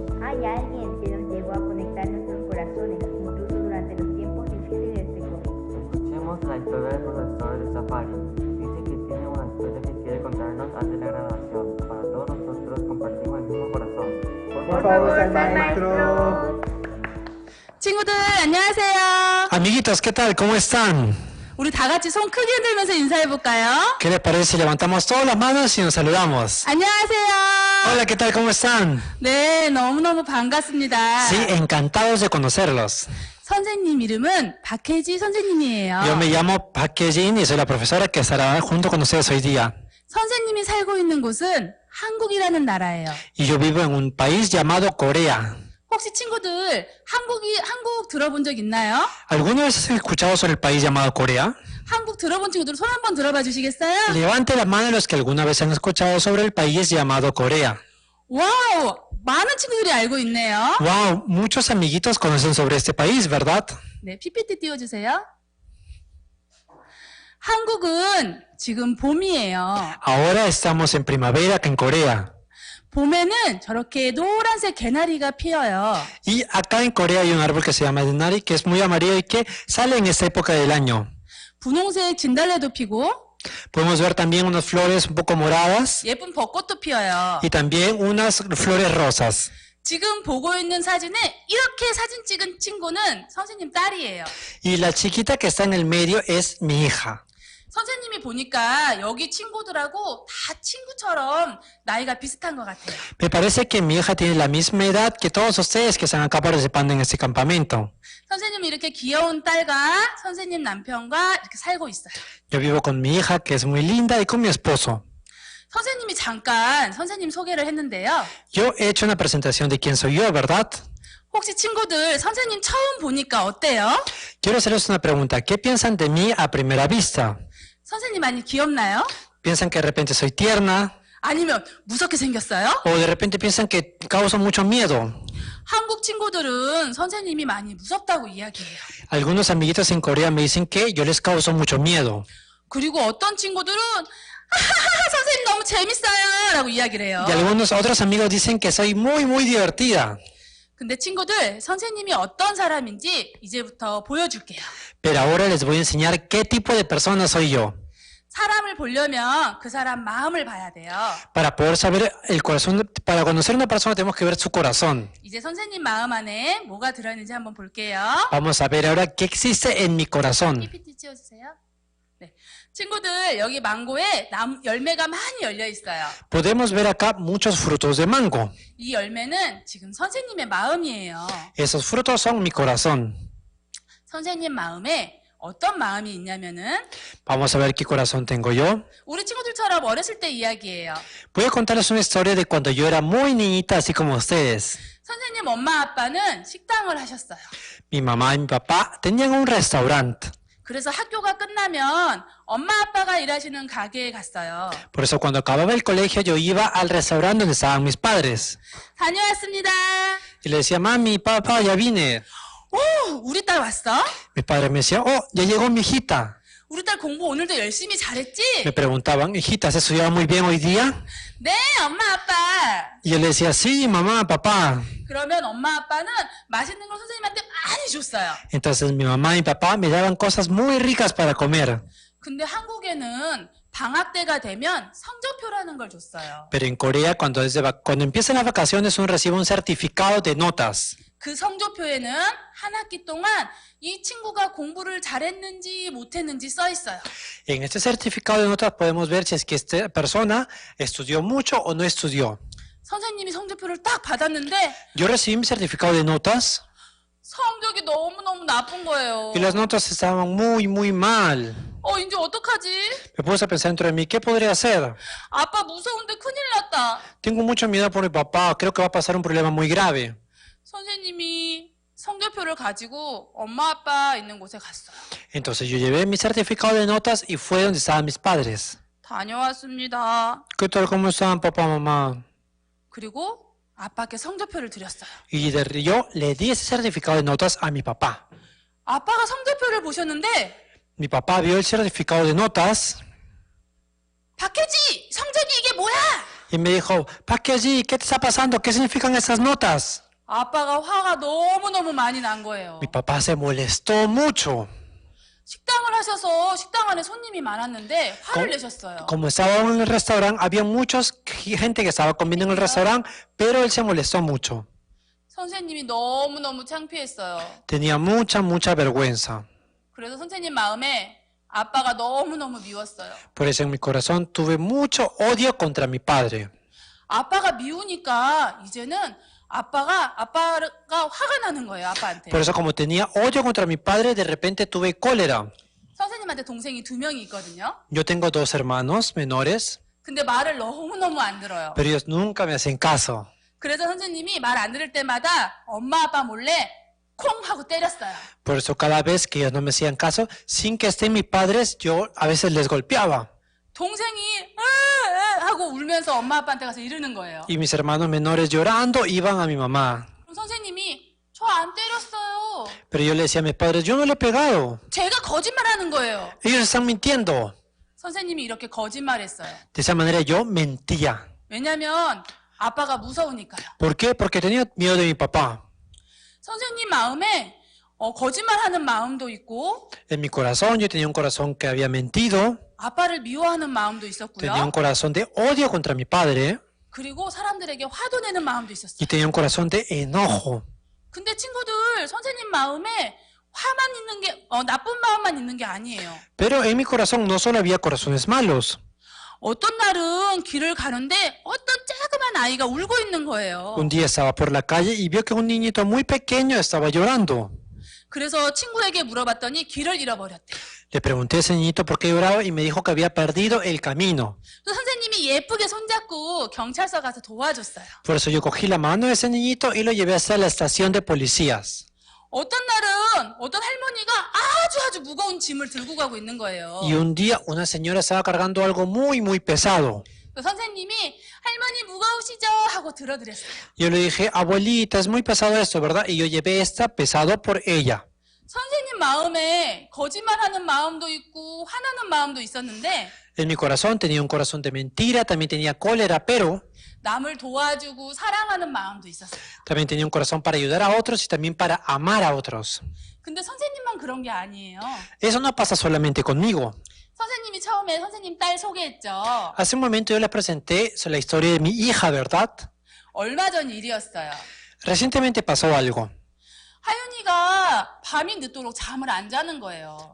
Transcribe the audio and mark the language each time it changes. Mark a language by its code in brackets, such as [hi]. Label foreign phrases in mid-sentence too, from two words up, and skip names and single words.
[es] Hay alguien que nos llevó a conectar nuestros corazones, incluso durante los tiempos difíciles de este COVID. Escuchemos la historia del profesor de Safari. Dice que tiene una historia que quiere contarnos antes de la grabación. Para todos nosotros compartimos el mismo corazón. Por favor, maestro. [ko] 친구들 안녕하세요. [es] Amiguitos, ¿qué tal? ¿Cómo están? [ko] 우리 다 같이 손 크게 흔들면서 인사해 볼까요? [es] ¿Qué les parece si levantamos todas las manos y nos saludamos? [ko] 안녕하세요. [es] Hola, ¿qué tal? ¿Cómo están? [ko] 네, 너무너무 반갑습니다. [es] Sí, encantados de conocerlos. [ko] 선생님 이름은 박혜지 선생님이에요. [es] Yo me llamo Park Jae-jin y soy la profesora que estará junto con ustedes hoy día. [ko] 선생님이 살고 있는 곳은 한국이라는 나라예요. [es] Y yo vivo en un país llamado Corea. [ko] 혹시 친구들 한국 들어본 적 있나요? [es] ¿Alguna vez han escuchado sobre el país llamado Corea? [ko] 한국 들어본 친구들 손 한번 들어봐 주시겠어요? [es] Levante la mano los que alguna vez han escuchado sobre el país llamado Corea. [ko] 와우, 많은 친구들이 알고 있네요. [es] Wow, muchos amiguitos conocen sobre este país, ¿verdad? [ko] 네, PPT 띄워주세요. 한국은 지금 봄이에요. [es] Ahora estamos en primavera acá en Corea. [ko] 봄에는 저렇게 노란색 개나리가 피어요. [es] Y acá en Corea hay un árbol que se llama denari, que es muy amarillo y que sale en esta época del año. [ko] 분홍색 진달래도 피고 [es] Podemos ver también unas flores un poco moradas [ko] 예쁜 벚꽃도 피어요. [es] y también unas flores rosas. [ko] 지금 보고 있는 사진에 이렇게 사진 찍은 친구는 선생님 딸이에요. [es] Y la chiquita que está en el medio es mi hija. [ko] 선생님이 보니까 여기 친구들하고 다 친구처럼 나이가 비슷한 것 같아요. [es] Me parece que mi hija tiene la misma edad que todos ustedes que están acá participando en este campamento. [ko] 선생님이 이렇게 귀여운 딸과 선생님 남편과 이렇게 살고 있어요. [es] Yo vivo con mi hija que es muy linda y con mi esposo. [ko] 선생님이 잠깐 선생님 소개를 했는데요. [es] Yo he hecho una presentación de quién soy yo, ¿verdad? [ko] 혹시 친구들 선생님 처음 보니까 어때요? [es] Quiero hacerles una pregunta. ¿Qué piensan de mí a primera vista? [ko] 선생님 많이 귀엽나요? [es] ¿Piensan que de repente soy tierna? [ko] 아니면 무섭게 생겼어요? [es] ¿O de repente piensan que causo mucho miedo? [ko] 한국 친구들은 선생님이 많이 무섭다고 이야기해요. [es] Algunos amiguitos en Corea me dicen que yo les causo mucho miedo. [ko] 그리고 어떤 친구들은 선생님 너무 재밌어요 라고 이야기를 해요. [es] Y algunos otros amigos dicen que soy muy divertida. [ko] 근데 친구들 선생님이 어떤 사람인지 이제부터 보여줄게요. [es] Pero ahora les voy a enseñar qué tipo de persona soy yo. [ko] 사람을 보려면 그 사람 마음을 봐야 돼요. [es] Para poder saber el corazón, para conocer una persona tenemos que ver su corazón. [ko] 이제 선생님 마음 안에 뭐가 들어있는지 한번 볼게요. [es] Vamos a ver ahora qué existe en mi corazón. [ko] PPT 찍어주세요. 네. 친구들 여기 망고에 열매가 많이 열려 있어요. [es] Podemos ver acá muchos frutos de mango. [ko] 이 열매는 지금 선생님의 마음이에요. [es] Esos frutos son mi corazón. [ko] 선생님 마음에 어떤 마음이 있냐면은 [es] Vamos a ver qué corazón tengo yo. [ko] 우리 친구들처럼 어렸을 때 이야기예요. [es] Voy a contarles una historia de cuando yo era muy niñita, así como ustedes. [ko] 선생님 엄마 아빠는 식당을 하셨어요. [es] Mi mamá y mi papá tenían un restaurante. [ko] 그래서 학교가 끝나면 엄마 아빠가 일하시는 가게에 갔어요. [es] Por eso cuando acababa el colegio yo iba al restaurante donde estaban mis padres. [ko] 다녀왔습니다. [es] Y le decía, mami, papá, ya vine. [ko] 오, 우리 딸 왔어? [es] Mi padre me decía, oh, ya llegó mi hijita. [ko] 우리 딸 공부 오늘도 열심히 잘했지? [es] Me preguntaban, hijita, ¿has estudiado muy bien hoy día? [ko] 네, 엄마, 아빠. [es] Y yo le decía, sí, mamá, papá. [ko] 그러면 엄마, 아빠는 맛있는 걸 선생님한테 많이 줬어요. [es] Entonces mi mamá y mi papá me daban cosas muy ricas para comer. [ko] 근데 한국에는 방학 때가 되면 성적표라는 걸 줬어요. [es] Pero en Corea, cuando empiezan las vacaciones, uno recibe un certificado de notas. [ko] 그 성적표에는 한 학기 동안 이 친구가 공부를 잘했는지 못했는지 써 있어요. [es] En este certificado de notas podemos ver si es que esta persona estudió mucho o no estudió. [ko] 선생님이 성적표를 딱 받았는데 [es] Yo recibí mi certificado de notas [ko] 성적이 너무너무 나쁜 거예요. [es] y las notas estaban muy mal. [ko] 이제 어떡하지? [es] Me puse a pensar dentro de mí, ¿qué podría hacer? [ko] 아빠 무서운데 큰일 났다. [es] Tengo mucho miedo por mi papá, creo que va a pasar un problema muy grave. [ko] 선생님이 성적표를 가지고 엄마 아빠 있는 곳에 갔어요. [es] Entonces yo llevé mi certificado de notas y fue donde estaban mis padres. [ko] 다녀왔습니다. [es] ¿Qué tal? ¿Cómo están, papá, mamá? [ko] 그리고 아빠께 성적표를 드렸어요. [es] Y yo le di ese certificado de notas a mi papá. [ko] 아빠가 성적표를 보셨는데 [es] Mi papá vio el certificado de notas [ko] 박혜지, 성적이 이게 뭐야? [es] y me dijo, Pakeji, ¿qué te está pasando? ¿Qué significan esas notas? [ko] 아빠가 화가 너무너무 많이 난 거예요. [es] Mi papá se molestó mucho. [ko] 식당을 하셔서 식당 안에 손님이 많았는데 화를 내셨어요. [es] Como estábamos en el restaurante, había mucha gente que estaba comiendo en el restaurante, pero él se molestó mucho. [ko] 선생님이 너무너무 창피했어요. [es] Tenía mucha vergüenza. [ko] 그래서 선생님 마음에 아빠가 너무너무 미웠어요. [es] Por eso en mi corazón tuve mucho odio contra mi padre. [ko] 아빠가 미우니까 이제는 아빠가 화가 나는 거예요, 아빠한테. [es] Por eso como tenía odio contra mi padre, de repente tuve cólera. [ko] 선생님한테 동생이 2명이 있거든요. [es] Yo tengo 2 hermanos menores, [ko] 근데 말을 너무너무 안 들어요. [es] pero ellos nunca me hacen caso. [ko] 그래서 선생님이 말 안 들을 때마다 엄마 아빠 몰래 콩 하고 때렸어요. [es] Por eso cada vez que ellos no me hacían caso, sin que estén mis padres, yo a veces les golpeaba. [ko] 동생이 하고 울면서 엄마 아빠한테 가서 이러는 거예요. [es] Y mis hermanos menores llorando iban a mi mamá. [ko] 그럼 선생님이 저 안 때렸어요. [es] Pero yo le decía a mis padres, yo no le he pegado. [ko] 제가 거짓말하는 거예요. [es] Ellos están mintiendo. [ko] 선생님이 이렇게 거짓말했어요. [es] De esa manera yo mentía. [ko] 왜냐면 아빠가 무서우니까요. [es] ¿Por qué? Porque tenía miedo de mi papá. [ko] 선생님 마음에 거짓말하는 마음도 있고 [es] En mi corazón yo tenía un corazón que había mentido. [ko] 아빠를 미워하는 마음도 있었고요. [es] Tenía un corazón de odio contra mi padre. [ko] 그리고 사람들에게 화도 내는 마음도 있었어요. [es] Y tenía un corazón de enojo. [ko] 근데 친구들 선생님 마음에 화만 있는 게 나쁜 마음만 있는 게 아니에요. [es] Pero en mi corazón no solo había corazones malos. [ko] 어떤 날은 길을 가는데 어떤 조그만 아이가 울고 있는 거예요. [es] Un día estaba por la calle y vio que un niñito muy pequeño estaba llorando. [ko] 그래서 친구에게 물어봤더니 길을 잃어버렸대요. [es] Le pregunté a ese niñito por qué lloraba y me dijo que había perdido el camino. [ko] 선생님이 예쁘게 손잡고 경찰서 가서 도와줬어요. [es] Por eso yo cogí la mano de ese niñito y lo llevé hasta la estación de policías. [ko] 어떤 날은 어떤 할머니가 아주 무거운 짐을 들고 가고 있는 거예요. [es] Y un día una señora estaba cargando algo muy pesado. [ko] 선생님이 할머니 무거우시죠? 하고 들어드렸어요. [es] Yo le dije, abuelita, es muy pesado esto, ¿verdad? Y yo llevé esta pesado por ella. [ko] 선생님 마음에 거짓말하는 마음도 있고 화나는 마음도 있었는데 [es] En mi corazón tenía un corazón de mentira, también tenía cólera, pero [ko] 남을 도와주고 사랑하는 마음도 있었어요. [es] también tenía un corazón para ayudar a otros y también para amar a otros. [ko] 근데 선생님만 그런 게 아니에요. [es] Eso no pasa solamente conmigo. [ko] 선생님이 처음에 선생님 딸 소개했죠. [es] Hace un momento yo les presenté la historia de mi hija, ¿verdad? [ko] 얼마 전 일이었어요. [es] Recientemente pasó algo. [ko] 하윤이가 밤이 늦도록 잠을 안 자는 거예요.